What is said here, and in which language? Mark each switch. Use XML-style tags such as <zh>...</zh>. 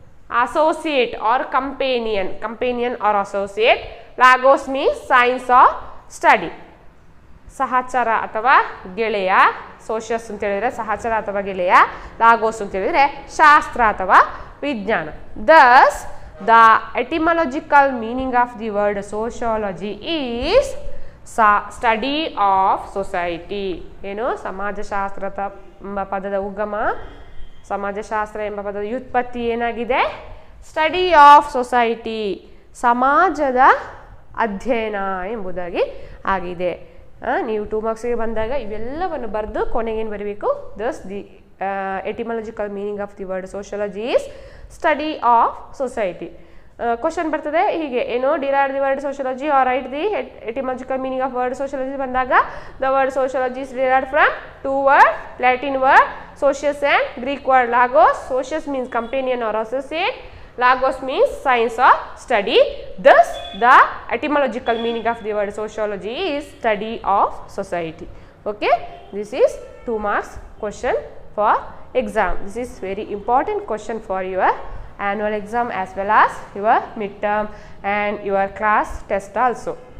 <en>associate or companion or associate. Logos means science or study.</en> <kn>ಸಹಚರ ಅಥವಾ ಗೆಳೆಯ, socius ಅಂತ ಹೇಳಿದ್ರೆ ಸಹಚರ ಅಥವಾ ಗೆಳೆಯ, ಲಾಗೋಸ್ ಅಂತ ಹೇಳಿದ್ರೆ ಶಾಸ್ತ್ರ ಅಥವಾ ವಿಜ್ಞಾನ.</kn> <en>Thus the etymological meaning of the word sociology is study of society.</en> <kn>ಏನು ಸಮಾಜಶಾಸ್ತ್ರ ಎಂಬ ಪದದ ಉಗಮ, ಸಮಾಜಶಾಸ್ತ್ರ ಎಂಬ ಪದದ ವ್ಯುತ್ಪತ್ತಿ ಏನಾಗಿದೆ?</kn> <en>study of society,</en> <kn>ಸಮಾಜದ ಅಧ್ಯಯನ ಎಂಬುದಾಗಿ ಆಗಿದೆ. ನೀವು 2 ಮಾರ್ಕ್ಸ್ಗೆ ಬಂದಾಗ ಇವೆಲ್ಲವನ್ನು ಬರೆದು ಕೊನೆಗೇನು ಬರೀಬೇಕು?</kn> <en>Thus the etymological meaning of the word sociology is study of society.</en> <kn>Question ಬರ್ತದೆ ಹೀಗೆ, ಏನು</kn> <en>derive the word sociology or write the etymological meaning of word sociology</en> <kn>ಬಂದಾಗ</kn> <en>The word sociology is derived from 2 word, Latin word socius and Greek word logos. Socius means companion or associate, logos means science or study. Thus the etymological meaning of the word sociology is study of society. Okay, this is 2 marks question for exam. This is very important question for your annual exam as well as your midterm and your class test also.</en>